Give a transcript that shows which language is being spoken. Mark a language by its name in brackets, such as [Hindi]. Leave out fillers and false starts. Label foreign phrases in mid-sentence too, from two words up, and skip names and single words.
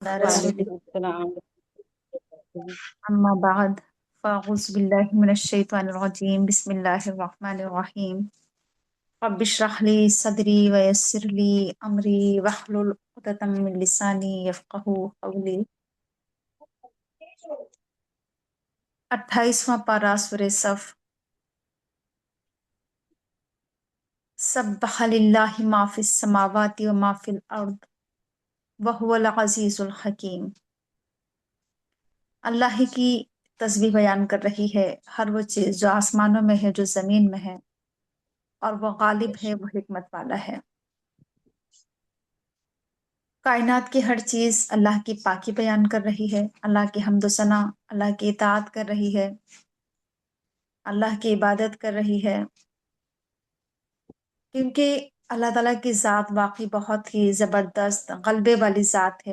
[Arabic] रसूल وعليكم السلام. أما بعد فأعوذ بالله من الشيطان الرجيم بسم الله الرحمن الرحيم رب اشرح لي صدري ويسر لي أمري واحلل عقدة من لساني يفقهوا قولي. [Urdu] 28واں پارہ سورہ صف. [Arabic] سبح لله ما في السماوات وما في الأرض وهو العزيز الحكيم. [Urdu] اللہ ہی کی تسبیح بیان کر رہی ہے ہر وہ چیز جو آسمانوں میں ہے، جو زمین میں ہے، اور وہ غالب ہے، وہ حکمت والا ہے. کائنات کی ہر چیز اللہ کی پاکی بیان کر رہی ہے، اللہ کی حمد ثنا، اللہ کی اطاعت کر رہی ہے، اللہ کی عبادت کر رہی ہے، کیونکہ اللہ تعالیٰ کی ذات واقعی بہت ہی زبردست غلبے والی ذات ہے.